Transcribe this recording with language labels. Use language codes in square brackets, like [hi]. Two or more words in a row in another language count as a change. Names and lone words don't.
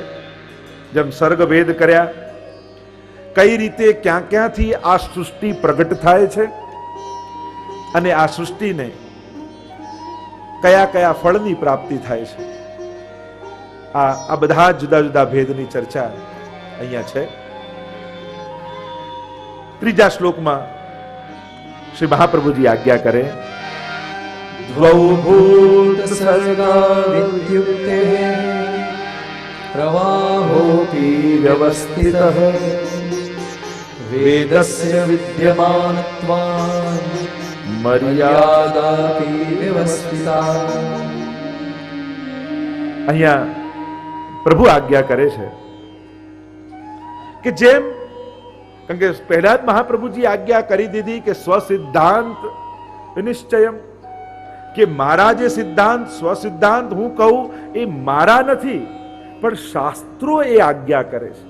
[gu] જેમ સર્ગ ભેદ કર્યા, કઈ રીતે ક્યાં ક્યાંથી આ સૃષ્ટિ પ્રગટ થાય છે અને આ સૃષ્ટિને કયા કયા ફળની પ્રાપ્તિ થાય છે, આ બધા જુદા જુદા ભેદની ચર્ચા અહીંયા છે. ત્રીજા શ્લોકમાં શ્રી મહાપ્રભુજી આજ્ઞા કરે, [sa] द्वौ भूतसर्गा विद्युक्ते प्रवाहोऽपि व्यवस्थितः वेदस्य विद्यमानत्वान् मर्यादापि व्यवस्थिता. [gu] અહીંયા પ્રભુ આજ્ઞા કરે છે કે જેમ, કારણ કે પહેલા જ મહાપ્રભુજી આજ્ઞા કરી દીધી કે [sa] स्वसिद्धांत निश्चयम, [gu] કે મારા જે સિદ્ધાંત સ્વસિદ્ધાંત હું કહું એ મારા નથી, પણ શાસ્ત્રો એ આજ્ઞા કરે છે.